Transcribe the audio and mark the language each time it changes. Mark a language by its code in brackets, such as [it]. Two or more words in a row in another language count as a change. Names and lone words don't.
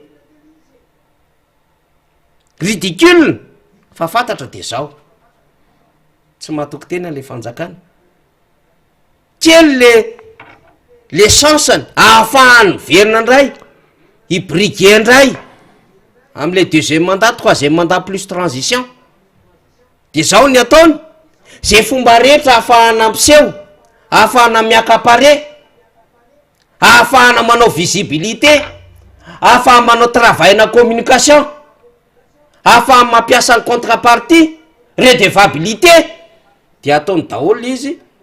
[mg] ridicule, fa fantatra de zao tsy mahatoky tena le fanjakana kely le chanceny ahafahany verina ndray hibrigue ndray am'le [fr] deuxième mandat, troisième mandat plus transition, [mg] de zao ny ataony zay fomba rehetra ahafahana ampiseho, ahafahana miakapare, ahafahana manao visibilité, ahafahana manao travail na communication, ahafahana mampiasa ny contrepartie, redevabilité, de ataony daholo izy